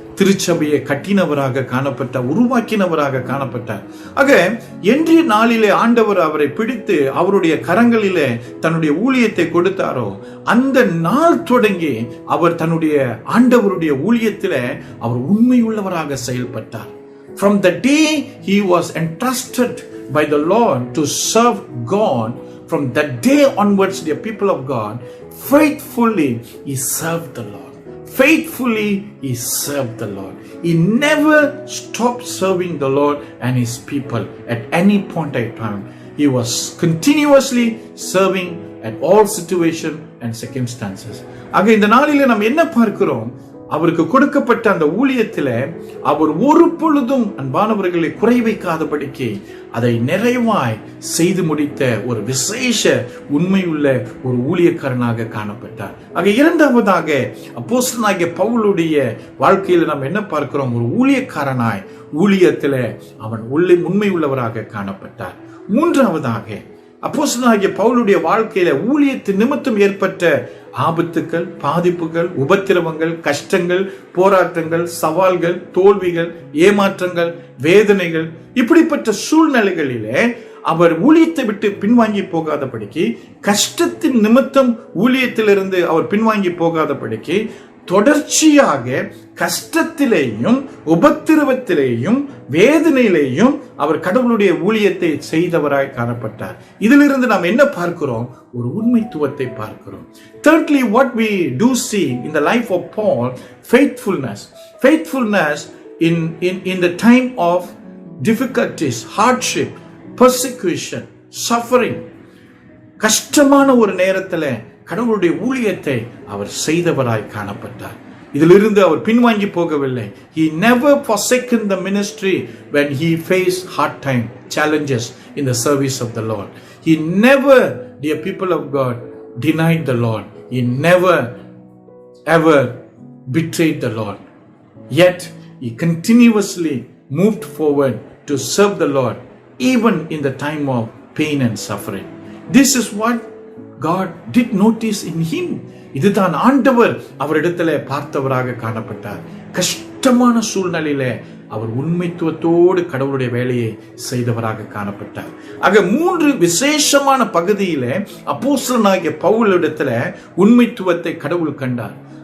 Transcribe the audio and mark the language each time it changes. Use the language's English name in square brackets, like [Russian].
[Tamil] திருச்சபையை கட்டினவராக காணப்பட்டார், உருவாக்கினவராக காணப்பட்டார். ஆக இன்றைய நாளிலே ஆண்டவர் அவரை பிடித்து அவருடைய கரங்களிலே தன்னுடைய ஊழியத்தை கொடுத்தாரோ அந்த நாள் தொடங்கி அவர் தன்னுடைய ஆண்டவருடைய ஊழியத்திலே அவர் உண்மையுள்ளவராக செயல்பட்டார். [English] From the day he was entrusted by the Lord to serve God, from that day onwards, the people of God, faithfully he served the Lord. Faithfully he served the Lord. He never stopped serving the Lord and his people at any point in time. He was continuously serving at all situations and circumstances. [Tamil] ஆக இந்த நாளிலே நாம் என்ன பார்க்கிறோம்? அவருக்கு கொடுக்கப்பட்ட அந்த ஊழியத்தில அவர் ஒரு பொழுதும் அன்பானவர்களை குறை வைக்காதபடிக்கு அதை நிறைவாய் செய்து முடித்த ஒரு விசேஷ உண்மையுள்ள ஒரு ஊழியக்காரனாக காணப்பட்டார். ஆக இரண்டாவதாக அப்போஸ்தலனாகிய பவுலுடைய வாழ்க்கையில் நாம் என்ன பார்க்கிறோம்? ஒரு ஊழியக்காரனாய் ஊழியத்தில அவன் உண்மை உள்ளவராக காணப்பட்டார். மூன்றாவதாக அப்போஸ்தலனாகிய பவுலுடைய வாழ்க்கையில ஊழியத்தின் நிமித்தம் ஏற்பட்ட ஆபத்துக்கள், பாதிப்புகள், உபத்திரவங்கள், கஷ்டங்கள், போராட்டங்கள், சவால்கள், தோல்விகள், ஏமாற்றங்கள், வேதனைகள், இப்படிப்பட்ட சூழ்நிலைகளிலே அவர் ஊழியத்தை விட்டு பின்வாங்கி போகாதபடிக்கு, கஷ்டத்தின் நிமித்தம் ஊழியத்திலிருந்து அவர் பின்வாங்கி போகாதபடிக்கு தொடர்ச்சியாக கஷ்டத்திலேயும் உபத்திரவத்திலேயும் வேதனையிலேயும் அவர் கடவுளுடைய ஊழியத்தை செய்தவராய் காணப்பட்டார். இதிலிருந்து நாம் என்ன பார்க்கிறோம்? ஒரு உண்மைத்துவத்தை பார்க்கிறோம். [English] Thirdly, what we do see in the life of Paul, faithfulness in the time of difficulties, hardship, persecution, suffering. [Tamil] கஷ்டமான ஒரு நேரத்தில் கடவுளுடைய ஊழியத்தை அவர் செய்தவராய் காணப்பட்டார். இதிலிருந்து அவர் பின்வாங்கி போகவில்லை. [English] He never forsaken the ministry when he faced hard time, challenges in the service of the Lord. He never, dear people of God, denied the Lord. He never ever betrayed the Lord. Yet he continuously moved forward to serve the Lord even in the time of pain and suffering. This is what God did notice in him. [Tamil] இதுதான் ஆண்டவர் அவரிடத்துல பார்த்தவராக காணப்பட்டார். கஷ்டமான சூழ்நிலையில அவர் உண்மைத்துவத்தோடு கடவுளுடைய வேலையை செய்தவராக காணப்பட்டார். ஆக மூன்று விசேஷமான பகுதியில அப்போஸ்தலனாகிய பவுலிடத்துல உண்மைத்துவத்தை கடவுள் கண்டார்.